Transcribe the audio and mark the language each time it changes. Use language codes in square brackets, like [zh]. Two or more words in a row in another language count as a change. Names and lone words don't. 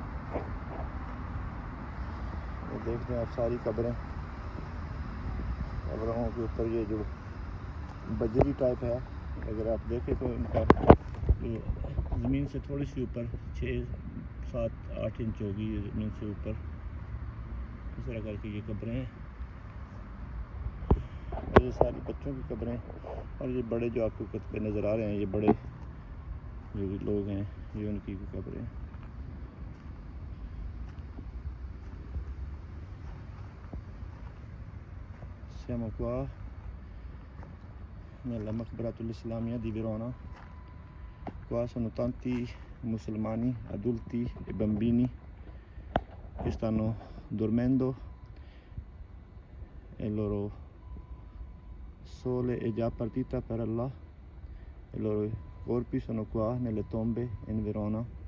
[ur] یہ دیکھتے ہیں آپ ساری قبروں کے اوپر یہ جو بجری ٹائپ ہے، اگر آپ دیکھیں تو ان کا جو زمین سے تھوڑی سی اوپر 6 7 8 انچ ہوگی زمین سے اوپر، اس طرح کر کے یہ قبریں ہیں۔ اور یہ ساری بچوں کی قبریں، اور یہ بڑے جو آپ کو کتبے نظر آ رہے ہیں، یہ بڑے جو لوگ ہیں، یہ ان کی قبریں ہیں۔ [it] Siamo qua nella Maqbaratul Islamia di Verona. Qua sono tanti musulmani, adulti e bambini che stanno dormendo, e il loro sole è già partita per Allah, e i loro corpi sono qua nelle tombe in Verona.